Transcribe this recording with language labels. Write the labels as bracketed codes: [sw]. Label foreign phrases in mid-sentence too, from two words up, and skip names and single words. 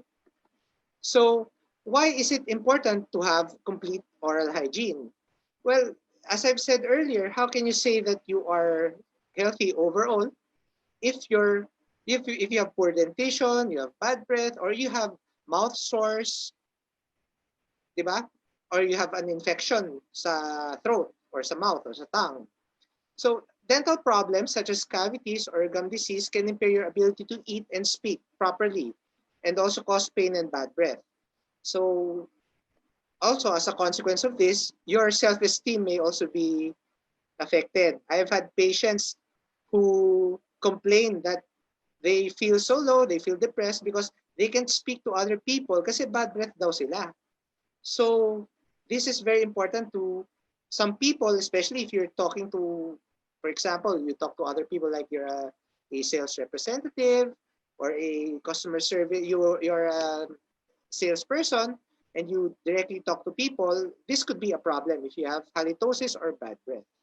[en] So why is it important to have complete oral hygiene? Well, as I've said earlier, how can you say that you are healthy overall if if you have poor dentition, you have bad breath, or you have mouth sores, [tl] di ba? [en] Or you have an infection sa throat or sa mouth or sa tongue. So dental problems such as cavities or gum disease can impair your ability to eat and speak properly and also cause pain and bad breath. So also as a consequence of this, your self-esteem may also be affected. I've had patients who complain that they feel so low, they feel depressed because they can't speak to other people kasi bad breath [tl] daw sila. [en] So this is very important to some people, especially if you're talking to, for example, you talk to other people like you're a sales representative or a customer service, you're a salesperson and you directly talk to people, this could be a problem if you have halitosis or bad breath.